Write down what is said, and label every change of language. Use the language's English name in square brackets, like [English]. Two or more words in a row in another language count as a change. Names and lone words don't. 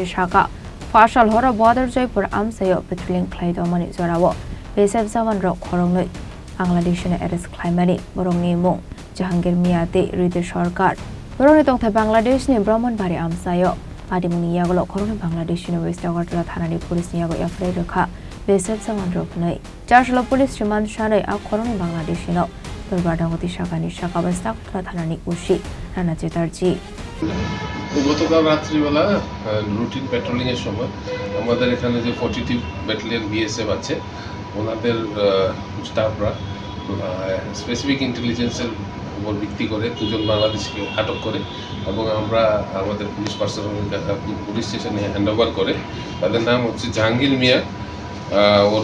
[Kok Borok] shaka Fashal hora border joypur amche patrolling khlai tongmani jorao BSF Sawan rok khoroni Bangladesh ne arrest khlai mani borongni mung Jahangir Miate Ride Sarkar Boroni tongthai Bangladesh ni Brahmanbari amsayo adimuni yagolo khoroni Bangladesh ni West Agartala thanani police ni yago yafrai rakha BSF Sawan rok nei charshalo [English] police remand [Kok Borok] shanai a khoroni Bangladesh no Berbadagoti shakani shaka West Agartala thanani ushi Rana Chetarji [Bangla] গতকাল রাত্রিবেলা [English] routine patrolling [Bangla] এর সময় আমাদের এখানে যে 42 ব্যাটালিয়ন বিএসএফ আছে ওনাদের স্টাফরা [English] specific intelligence [Bangla] উপর ভিত্তি করে দুজন বাংলাদেশিকে আটক করে এবং আমরা আমাদের [English] police personnel police station handover [Bangla] করে তাদের নাম হচ্ছে জাহাঙ্গীর মিয়া ওর